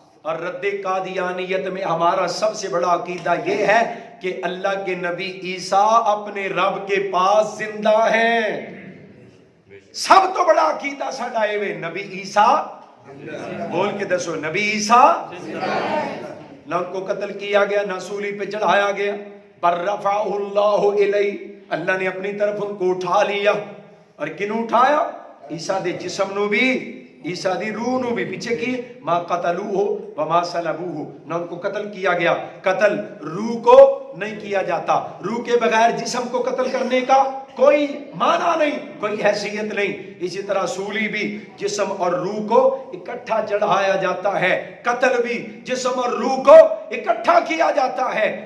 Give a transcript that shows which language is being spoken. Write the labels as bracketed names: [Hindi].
[Urdu] اور رد قادیانیت میں ہمارا سب سے بڑا عقیدہ یہ ہے کہ اللہ کے نبی عیسیٰ اپنے رب کے پاس زندہ ہیں. [Punjabi] سب تو بڑا عقیدہ ساڈا اے نبی عیسیٰ, بول کے دسو [Urdu] نبی عیسیٰ نہ ان کو قتل کیا گیا نہ سولی پہ چڑھایا گیا, پر [Arabic] رفعہ اللہ الیہ, [Urdu] اللہ نے اپنی طرف ان کو اٹھا لیا. [Punjabi] اور کنوں اٹھایا؟ عیسیٰ دے جسم نو بھی, عیسیٰ دی روح نو بھی. [Urdu] پیچھے کی [Arabic] ما قتلوہ وما صلبوہ, [Urdu] نہ ان کو قتل کیا گیا. قتل روح کو نہیں کیا جاتا, روح کے بغیر جسم کو قتل کرنے کا کوئی معنی نہیں, کوئی حیثیت نہیں. اسی طرح سولی بھی جسم اور روح کو اکٹھا چڑھایا جاتا ہے, قتل بھی جسم اور روح کو اکٹھا کیا جاتا ہے.